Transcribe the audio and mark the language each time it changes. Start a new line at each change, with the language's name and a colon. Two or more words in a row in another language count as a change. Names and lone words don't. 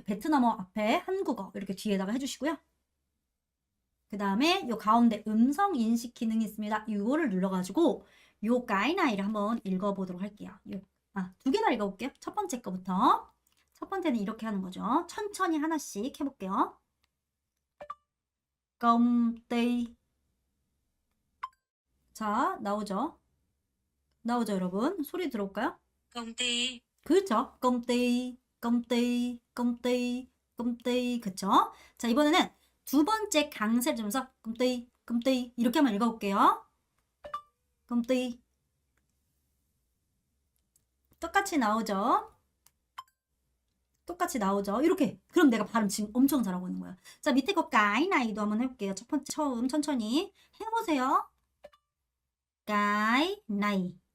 Korean: 베트남어 앞에 한국어 이렇게 뒤에다가 해주시고요. 그 다음에 요 가운데 음성 인식 기능이 있습니다. 이거를 눌러가지고 요 가이나이를 한번 읽어보도록 할게요. 두 개 다 읽어볼게요. 첫 번째 거부터. 첫 번째는 이렇게 하는 거죠. 천천히 하나씩 해볼게요.
Vietnamese: công ty.
Korean: 자, 나오죠? 여러분? 소리 들어올까요?
Vietnamese: công ty,
Korean: 그렇죠.
Vietnamese: công ty.
Korean: 그쵸? 자, 이번에는 두 번째 강세를 주면서
Vietnamese: công ty
Korean: 이렇게 한번 읽어볼게요.
Vietnamese: công ty.
Korean: 똑같이 나오죠? 이렇게. 그럼 내가 발음 지금 엄청 잘하고 있는 거야. 자, 밑에 거 까이나이도 한번 해볼게요. 처음 천천히 해보세요. 까이나이.